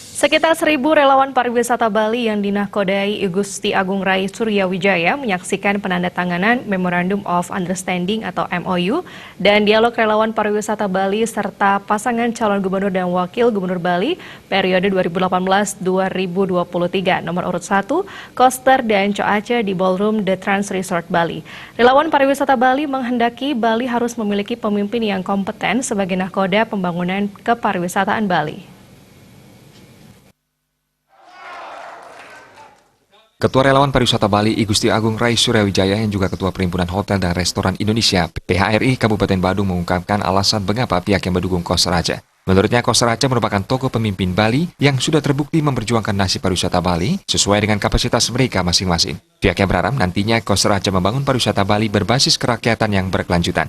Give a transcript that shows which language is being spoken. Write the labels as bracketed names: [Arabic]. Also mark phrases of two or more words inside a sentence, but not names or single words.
[Indonesian] Sekitar 1.000 relawan pariwisata Bali yang dinahkodai Gusti Agung Rai Suryawijaya menyaksikan penandatanganan [English] Memorandum of Understanding [Indonesian] atau MOU dan dialog relawan pariwisata Bali serta pasangan calon gubernur dan wakil gubernur Bali periode 2018-2023 nomor urut 1, Koster dan Coace di Ballroom The Trans Resort Bali. Relawan pariwisata Bali menghendaki Bali harus memiliki pemimpin yang kompeten sebagai nahkoda pembangunan kepariwisataan Bali. Ketua Relawan Pariwisata Bali, I Gusti Agung Rai Suryawijaya yang juga Ketua Perhimpunan Hotel dan Restoran Indonesia, PHRI Kabupaten Badung mengungkapkan alasan mengapa pihak yang mendukung Koster Ace. Menurutnya, Koster Ace merupakan tokoh pemimpin Bali yang sudah terbukti memperjuangkan nasib pariwisata Bali sesuai dengan kapasitas mereka masing-masing. Pihaknya berharap nantinya Koster Ace membangun pariwisata Bali berbasis kerakyatan yang berkelanjutan.